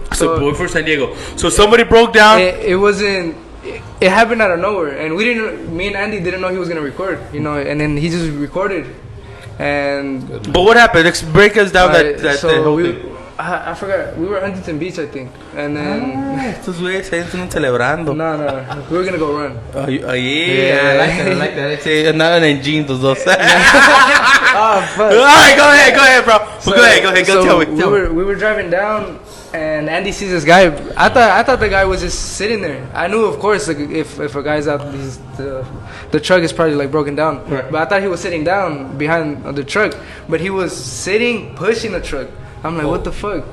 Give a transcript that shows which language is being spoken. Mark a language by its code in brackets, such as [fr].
[en] So boy for San Diego. So somebody broke down. It wasn't. It happened out of nowhere, and we didn't. Me and Andy didn't know he was gonna record. You know, and then he just recorded. And But what happened? Let's break us down that whole thing. I forgot. We were at Huntington Beach, I think, and then [es] Estos güeyes ahí están celebrando. [en] no, we were gonna go run. Oh, yeah. Yeah. I like that. [es] Sí, andaban en jeans los dos. [en] Oh fuck! All right, go ahead, bro. Go ahead. Go tell me. We were driving down, and Andy sees this guy. I thought the guy was just sitting there. I knew, of course, like, if a guy's out, the truck is probably like broken down. Right. But I thought he was sitting down behind the truck, but he was sitting pushing the truck. I'm like, what the fuck?